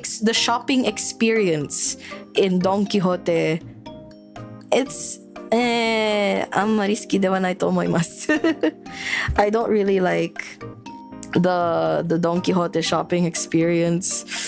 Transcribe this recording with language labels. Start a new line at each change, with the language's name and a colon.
English: The shopping experience in Don Quixote. It's
Japanese: あんまり好きではないと思います。
English: I don't really like the Don Quixote shopping experience.